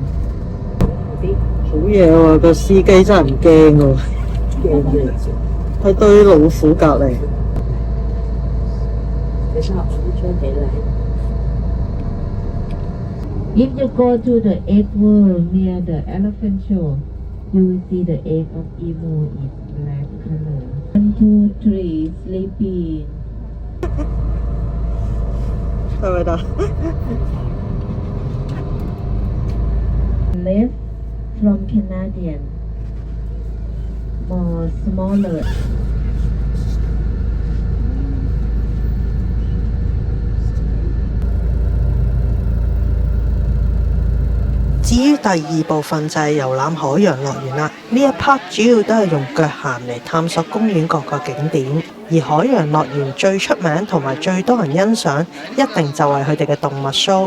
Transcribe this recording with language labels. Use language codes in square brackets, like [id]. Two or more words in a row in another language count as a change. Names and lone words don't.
[yue] 好嘢喎，個司機真係唔驚喎，喺堆老虎隔離。 [en] If you go to the egg world near the elephant show, you will see the egg of emu is black color. 1, 2, 3, sleeping. [yue] 係咪得？ [en] Left from Canadian, more smaller. [yue] 至於第二部分就係遊覽海洋樂園啦，呢一 part 主要都係用腳行嚟探索公園各個景點，而海洋樂園最出名同埋最多人欣賞，一定就係佢哋嘅動物 show。